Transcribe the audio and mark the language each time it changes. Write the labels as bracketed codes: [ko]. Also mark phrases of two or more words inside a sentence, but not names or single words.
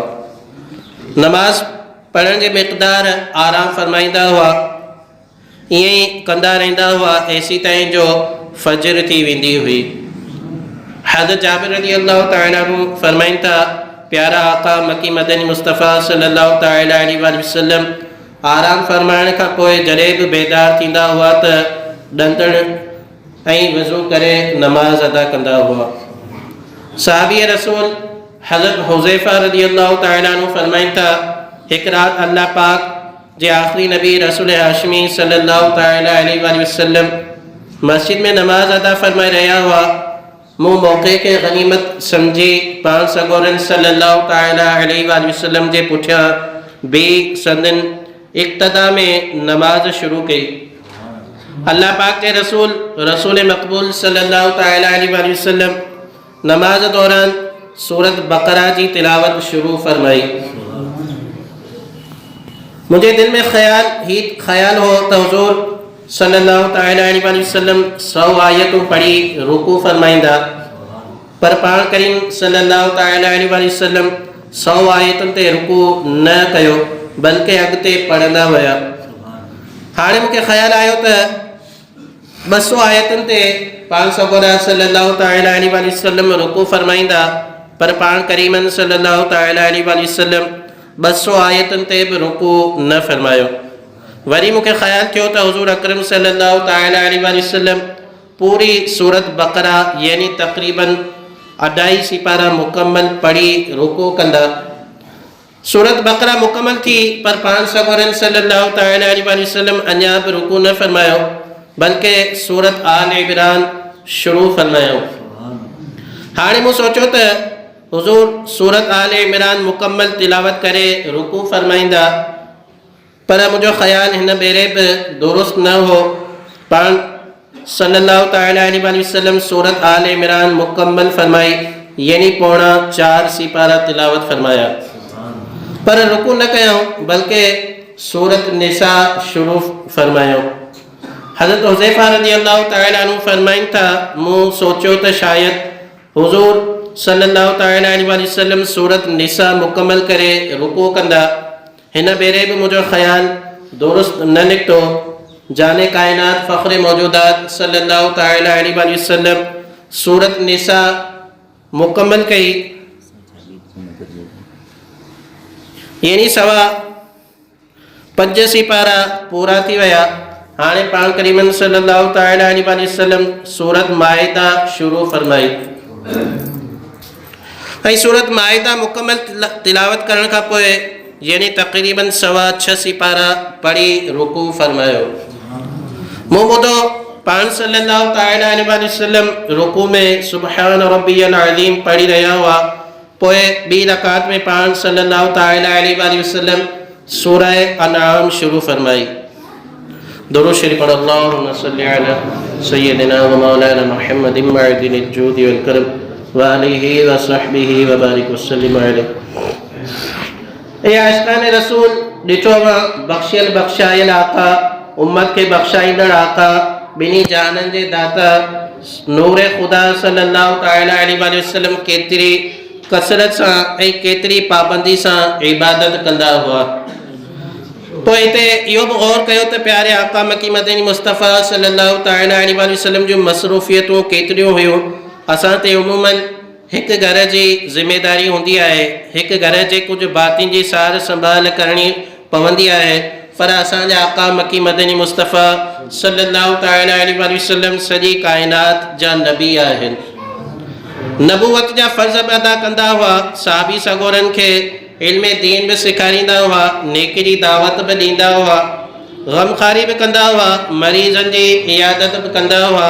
[sd] नमाज पढ़ण जे मिक़दार आराम फरमाईंदा हुआ, ईअं ई कंदा रहंदा हुआ ऐसी ताईं जो फजर थी वेंदी हुई। हज़रत जाबिर [ar] رضي الله تعالى عنه [sd] फरमाइनि था प्यारा आका मकी मदनी मुस्तफ़ा [ar] صلى الله تعالى عليه وسلم [sd] आराम फरमाइण खां पोइ जॾहिं बि बेदार थींदा हुआ त ॾंदड़ ऐं वज़ू करे नमाज अदा कंदा हुआ। सहाबी रसूल हज़रत हुज़ैफ़ा [ar] رضي الله تعالى عنه [sd] फरमाइनि था हिकु राति अल्लाह पाक जे आखिरी नबी रसूल हाशमी [ar] صلى الله تعالى عليه وسلم [sd] मस्जिद में नमाज अदा फरमाए रहा हुआ। मूं मौक़े के गनीमत समझी पान सगोरन [ar] صلى الله تعالى عليه وسلم [sd] जे पुठियां बि संदन इक़्तिदा में नमाज शुरू कई। अल्लाह पाक के रसूल मक़बूल [ar] صلى الله تعالى عليه وسلم [sd] नमाज दौरान सूरत बकरा जी तिलावत शुरू फरमाई। मुझे दिल में ख्याल हो तो हुज़ूर [ar] صلى الله تعالى عليه وسلم [sd] 100 आयतूं पढ़ी रुकू फरमाईंदा, पर पाण करीम [ar] صلى الله تعالى عليه وسلم [sd] 100 आयतुनि ते रुकू न कयो बल्कि अॻिते पढ़ंदा विया। हाणे मूंखे ख्याल आयो त 200 आयतुनि ते पाण सगोरा [ar] صلى الله تعالى عليه وسلم [sd] रुकू फरमाईंदा, पर पाण करीमन [ar] صلى الله تعالى عليه وسلم [sd] 200 आयतुनि ते बि रुकू न फरमायो। वरी मूंखे ख्याल थियो त हुज़ूर अकरम [ar] صلى الله تعالى عليه وسلم [sd] पूरी सूरत बकरा यानी तक़रीबन 2.5 सिपारा मुकम्मल पढ़ी रुकू कंदा। सूरत बकरा मुकम्मल थी पर पाण सगोरन [ar] صلى الله تعالى عليه وسلم [sd] अञा बि रुकू न फरमायो बल्कि सूरत आल इमरान शुरू फरमायो। हाणे मूं सोचियो त हुज़ूर सूरत आल इमरान मुकम्मल तिलावत करे रुकू फरमाईंदा, पर मुझो ख्याल हिन बेरे बि दुरुस्त न हो। पाण [ar] صلى الله تعالى عليه وسلم [sd] सूरत आल इमरान मुकम्मल फरमाई यानी पौना 4 सिपारा तिलावत फरमाया, पर रुकू न कयूं बल्कि सूरत निसा शुरू फरमायो। हज़रत हुज़ैफ़ा [ar] رضي الله تعالى عنه [sd] फरमाइनि था मूं सोचियो त शायद हुज़ूर [ar] صلى الله تعالى عليه وسلم [sd] सूरत निसा मुकम्मल करे रुकू कंदा, हिन बेरे भी मुझो ख्याल दुरुस्त न निकतो। जाने कायनात फ़ख्र मौजूदात [ar] صلى الله تعالى عليه وسلم [sd] सूरत निसा मुकम्मल कई यानी 5 सिपारा पूरा थी विया। हाणे पाण करीमन [ar] صلى الله تعالى عليه وسلم [sd] सूरत माइदा शुरू फरमाई ऐं सूरत माइदा मुकम्मल तिलावत करण खां पोइ यानी तक़रीबन 6.25 सिपारा पढ़ी रुकू फरमायो। मूं ॿुधो पाण [ar] صلى الله تعالى عليه وسلم [sd] रुकू में [ar] سبحان ربي العظيم [sd] पढ़ी रहा हुआ, पोइ ॿी रकात में पाण [ar] صلى الله تعالى عليه وسلم [sd] सूरह अनआम शुरू फरमाई। दुरूद शरीफ पढ़ [ar] اللهم صل على سيدنا ومولانا محمد معدن الجود والكرم وآله وصحبه وبارك وسلم عليه. [sd] ए आशिकान रसूल ॾिठो बख्शियल बख्शायल आका, उम्मत के बख्शाईंदड़ आका, बिनी जानन जे दाता नूर खुदा [ar] صلى الله تعالى عليه وسلم [sd] केतिरी कसरत सां ऐं केतिरी पाबंदी सां इबादत कंदा हुआ। तो हिते इहो बि गौर कयो त प्यारे आका मकी मदनी मुस्तफ़ा [ar] صلى الله تعالى عليه وسلم [sd] जूं मसरूफ़ियतूं केतिरियूं हुयूं। असां ते उमूमन हिकु घर जी ज़िमेदारी हूंदी आहे, हिकु घर जे कुझु बातिन जी सार संभाल करणी पवंदी आहे, पर असांजा आका मकी मदनी मुस्तफ़ा [ar] صلى الله تعالى عليه وسلم [sd] सॼी काइनात जा नबी आहिनि। नबूवत जा फ़र्ज़ अदा कंदा हुआ, साहबी सगोरनि खे इल्म दीन भी सेखारींदा हुआ, नेकी जी दावत भी ॾींदा हुआ, गमखारी भी कंदा हुआ, मरीज़नि जी इयादत भी कंदा हुआ।